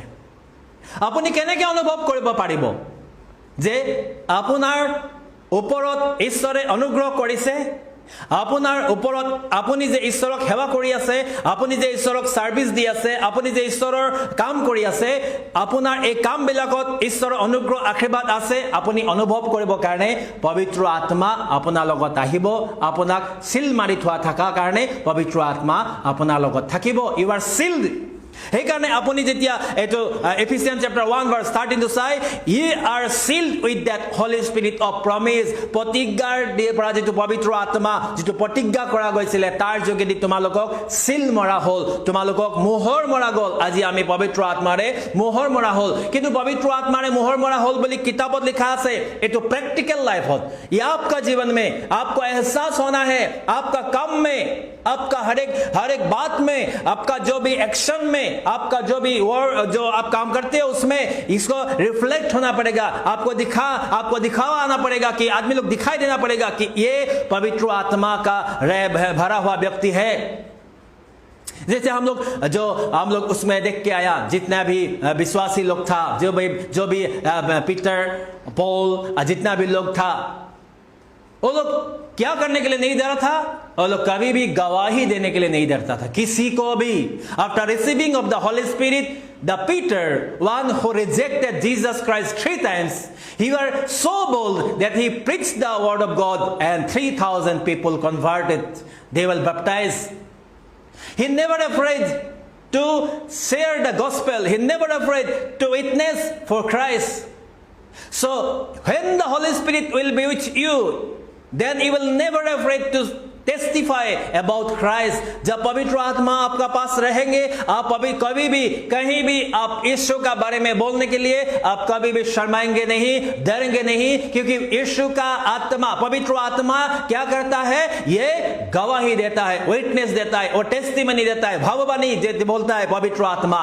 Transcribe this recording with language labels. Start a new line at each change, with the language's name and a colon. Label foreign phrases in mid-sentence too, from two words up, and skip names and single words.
Assamese: আপুনি কেনেকৈ অনুভৱ কৰিব পাৰিব যে আপোনাৰ ওপৰত ঈশ্বৰে অনুগ্ৰহ কৰিছে, আপোনাৰ ওপৰত আপুনি যে ঈশ্বৰক সেৱা কৰি আছে, আপুনি যে ঈশ্বৰক সাৰ্ভিস দি আছে, আপুনি যে ঈশ্বৰৰ কাম কৰি আছে, আপোনাৰ এই কামবিলাকত ঈশ্বৰৰ অনুগ্ৰহ আশীৰ্বাদ আছে, আপুনি অনুভৱ কৰিব কাৰণে পবিত্ৰ আত্মা আপোনাৰ লগত আহিব. আপোনাক সিল মাৰি থোৱা থকা কাৰণে পবিত্ৰ আত্মা আপোনাৰ লগত থাকিব.
English: you are sealed.
Assamese: সেইকাৰণে আপুনি যেতিয়া এটো
English: Ephesians chapter 1 verse 13 to
Assamese: চাই,
English: ye are sealed with that holy spirit of promise.
Assamese: প্ৰতিজ্ঞাৰ দিয়ে পৰা যেটো পবিত্ৰ আত্মা যেটো প্ৰতিজ্ঞা কৰা গৈছিল, তাৰ যোগেদি তোমালোকক সিল মৰা হ'ল, তোমালোকক মোহৰ মৰা গ'ল. আজি আমি পবিত্ৰ আত্মাৰে মোহৰ মৰা হ'ল. কিন্তু পবিত্ৰ আত্মাৰে মোহৰ মৰা হ'ল বুলি কিতাপত লিখা আছে. এটো
English: practical life,
Hindi: ये आपका जीवन में आपको एहसास होना है. आपका काम में, आपका हर एक बात में, आपका जो भी एक्शन में, आपका जो भी वर्ड जो आप काम करते हो उसमें इसको रिफ्लेक्ट होना पड़ेगा. आपको दिखावा आना पड़ेगा कि आदमी लोग दिखाई देना पड़ेगा कि ये पवित्र आत्मा का भरा हुआ व्यक्ति है. जैसे हम लोग उसमें देख के आया, जितना भी विश्वासी लोग था, जो भी पीटर, पॉल, जितना भी लोग था, वो लोग क्या करने के लिए नहीं डरा था? वो लोग कभी भी गवाही देने के लिए नहीं डरता था, किसी को भी.
English: after receiving of the Holy Spirit, the Peter, one who rejected Jesus Christ 3 times, he were so bold that he preached the word of God and 3,000 people converted. They were baptized. He never afraid to share the gospel. He never afraid to witness for Christ. So when the Holy Spirit will be with you, then you will never afraid to testify about Christ.
Hindi: जब पवित्र आत्मा आपका पास रहेंगे, आप कभी भी कहीं भी आप यीशु का बारे में बोलने के लिए आप कभी भी शर्माएंगे नहीं, डरेंगे नहीं, क्योंकि यीशु का आत्मा, पवित्र आत्मा क्या करता है? ये गवाही देता है, विटनेस देता है, और टेस्टिमनी देता है, भविष्यवाणी बोलता है पवित्र आत्मा.